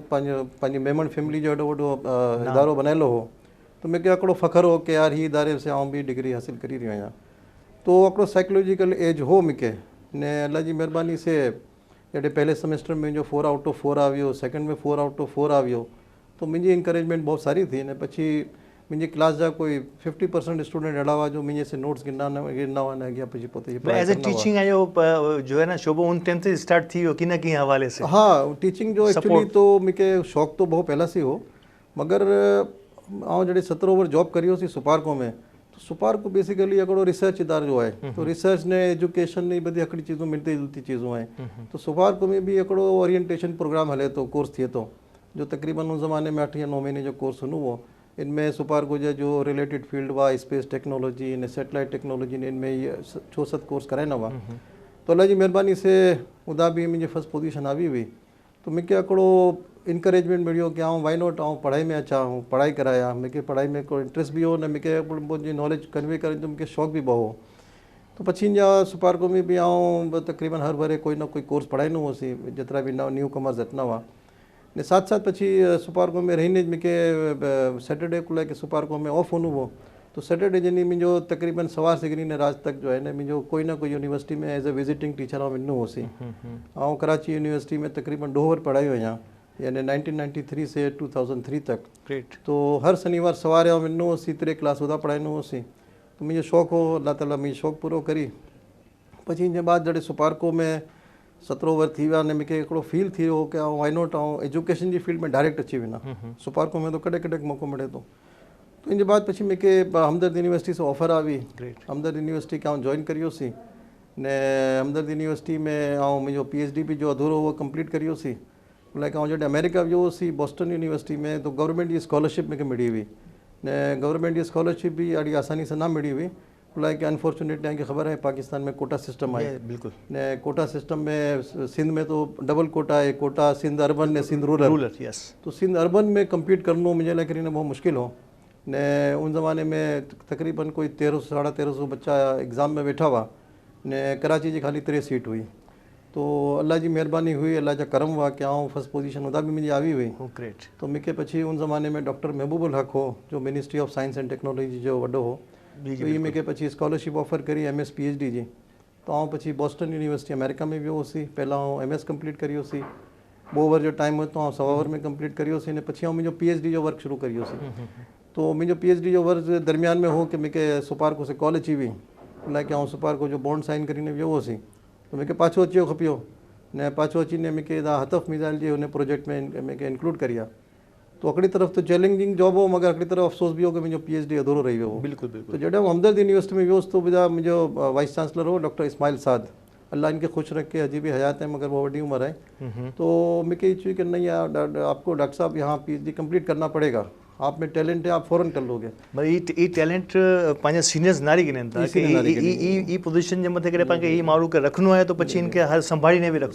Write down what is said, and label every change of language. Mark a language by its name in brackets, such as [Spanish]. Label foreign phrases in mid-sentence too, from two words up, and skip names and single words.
[Sindhi] पंहिंजी मेमन फैमिली जो एॾो वॾो इदारो बनायलु हो तो मूंखे हिकिड़ो फ़ख्रु हो कि यार ही इदारे से भी डिग्री हासिल करी रहियो आहियां तो हिकिड़ो [English] psychological edge [Sindhi] हो मूंखे ने अल्लाह जी महिरबानी से जॾहिं पहले सेमेस्टर में मुंहिंजो [English] 4 out of 4 [Sindhi] आ वियो सेकंड में [English] 4 out of 4 [Sindhi] आ वियो तो मुंहिंजी इंकरेजमेंट बहुत सारी थी ने पछी मुंहिंजी क्लास जा कोई 50% स्टूडेंट अहिड़ा हुआ जो मुंहिंजे से नोट्स गिरना हुआ न अॻियां पछी पोइ [English] as a teaching [Sindhi] जो है ना शोबो उन टाइम से स्टार्ट थी कि न कि हवाले से हाँ टीचिंग जो एक्चुअली तो मूंखे शौक़ तो बहुत पहला से हो मगर जॾहिं 17 ओवर जॉब करी हुई सुपारको में तो सुपारको बेसिकली हिकिड़ो रिसर्च इदारो जो है तो रिसर्च ने एजुकेशन ने बदी हिकिड़ी चीज़ूं मिलती जुलती चीज़ूं आहिनि तो सुपारको में भी हिकिड़ो [English] orientation program [Sindhi] हले तो कोर्स थिए तो जो तकरीबन उन ज़माने में 8 या 9 महीने जो कोर्स हुनो वो इनमें सुपारको जो [English] related field [Sindhi] हुआ [English] space technology [Sindhi] ने सैटेलाइट टेक्नोलॉजी ने इनमें ये 6-7 कोर्स कराइना हुआ तो अल्लाह जी महिरबानी से उदा भी मुझे फर्स्ट पोजीशन आई हुई तो मूंखे हिकिड़ो इनकरेजमेंट मिलियो कि [English] why not [Sindhi] पढ़ाई में अचा पढ़ाई कराया मूंखे पढ़ाई में कोई इंट्रस्ट भी हो न मूंखे मुंहिंजी नॉलेज कन्वे करण जो मूंखे शौक़ भी बहु हो तो पछी जा सुपारको में भी तकरीबन हर भरे कोई ना कोई कोर्स पढ़ाईंदो हुउसि जेतिरा भी [English] new comers [Sindhi] अचना हुआ ने साथ साथ पछी सुपारको में रहीने मूंखे सैटरडे को लेके सुपारको में ऑफ हुनु हो तो सैटरडे जनी मुंहिंजो तकरीबन सवार सिगरी ने राज तक जो है न मुंहिंजो कोई ना कोई यूनिवर्सिटी में [English] as a visiting teacher [Sindhi] वञिणो हुउसि कराची यूनिवर्सिटी में तकरीबन 2 ओवर पढ़ाई आहियां यानी 1993 से 2003 तक ग्रेट तो हर शनिवार सवार वञिणो हुउसि 3 क्लास उदा पढ़ाईंदो हुउसि तो मुंहिंजो शौक़ु हो अल्लाह ताला मुंहिंजो शौक़ु पूरो करी पछी इन जे बाद जॾहिं सुपारको में 17 ओवर थी विया ने मूंखे हिकिड़ो फील थी वियो कि [English] why not education [Sindhi] जी फील्ड में डायरेक्ट अची वञा सुपारको में तो कॾहिं कॾहिं मौक़ो मिले थो तो इन जे बाद पछी मूंखे हमदर्द यूनिवर्सिटी से ऑफर आई हमदर्द यूनिवर्सिटी के जॉइन करी हुउसि ने हमदर्द यूनिवर्सिटी में मुंहिंजो PhD भी जो अधूरो उहो कंप्लीट करी हुउसि लाइक जॾहिं अमेरिका वियो हुउसि बॉस्टन यूनिवर्सिटी में तो गवर्नमेंट जी स्कॉलरशिप मूंखे मिली हुई ने गवर्नमेंट जी स्कॉलरशिप भी ॾाढी आसानी से ना मिली हुई [English] like unfortunately [Sindhi] तव्हांखे ख़बर आहे पाकिस्तान में [English] quota system [Sindhi] आहे बिल्कुल ने [English] quota system [Sindhi] में सिंध में तो डबल कोटा आहे कोटा सिंध अर्बन ने सिंध रूरल यस तो सिंध अर्बन में कम्पीट करणो मुंहिंजे लाइ करीने बहुत मुश्किल हो ने उन ज़माने में तकरीबन कोई 1300-1350 बच्चा एग्ज़ाम में वेठा हुआ ने कराची जी खाली 3 सीट हुई तो अल्लाह जी महिरबानी हुई अल्लाह जा करम हुआ कि फर्स्ट पोजीशन उदा भी मुंहिंजी आई हुई ग्रेट तो मूंखे पछी उन ज़माने में डॉक्टर महबूबुल हक़ हो जो मिनिस्ट्री ऑफ साइंस एंड टेक्नोलॉजी जो वॾो हो तो ये मूंखे पछी स्कॉलरशिप ऑफर करी MS PhD जी तो पछी बॉस्टन यूनिवर्सिटी अमेरिका में वियो हुउसि पहला MS कंप्लीट करी हुउसि 2 ओवर जो टाइम हो तो 100 ओवर में कंप्लीट करी हुउसि ने पछी मुंहिंजो PhD जो वर्क शुरू करी हुउसि तो मुंहिंजो PhD जो वर्क दरमियान में हो कि मूंखे सुपारको से कॉल अची हुई लाइक सुपारको जो [English] bond sign [Sindhi] करीने वियो हुउसि तो मूंखे पाछो अची खपियो ने पाछो अची ने मूंखे हतफ मिसाइल जे हुन प्रोजेक्ट में मूंखे इंक्लूड करी आहे तो हिकिड़ी तरफ़ तो [English] challenging job [Sindhi] हो मगर हिकिड़ी तरफ़ अफ़सोस भी हो कि मुंहिंजो PhD अधूरो रही वियो हो बिल्कुलु बिल्कुलु तो जॾहिं हमदर्द यूनिवर्सिटी में वियुसि तो ॿुधा मुंहिंजो वाइस चांसलर हो डॉक्टर इस्माइल साद अल्लाह इनके खुश रखे अजी भी हयात है मगर वो बड़ी उम्र है तो मूंखे चई कि [Urdu] نہیں یار آپ کو ڈاکٹر صاحب یہاں PhD کمپلیٹ کرنا پڑے گا آپ میں ٹیلنٹ ہے آپ فوراً کر لو گے [Sindhi] ई टैलेंट पंहिंजा सीनियर्स नारी गिननि था कि ई पोजीशन जे मथे करे पाण ई माण्हू खे रखिणो आहे तो पछी इनके हर संभालीने भी